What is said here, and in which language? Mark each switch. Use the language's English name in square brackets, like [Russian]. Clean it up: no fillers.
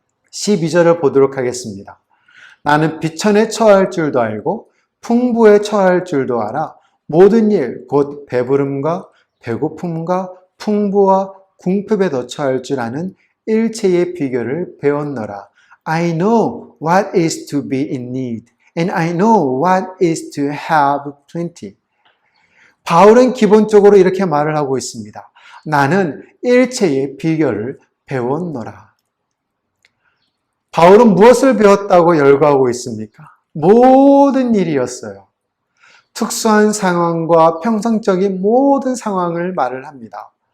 [Korean] 12절을 보도록 하겠습니다. 나는 비천에 처할 줄도 알고 풍부에 처할 줄도 알아 모든 일 곧 배부름과 배고픔과 풍부와 궁핍에도 처할 줄 아는 일체의 비결을 배웠노라. [English] I know what is to be in need and I know what is to have plenty. [Korean] 바울은 기본적으로 이렇게 말을 하고 있습니다. 나는 일체의 비결을 배웠노라. 바울은 무엇을 배웠다고 열거하고 있습니까? 모든 일이었어요. 특수한 상황과 평상적인 모든 상황을 말을 합니다.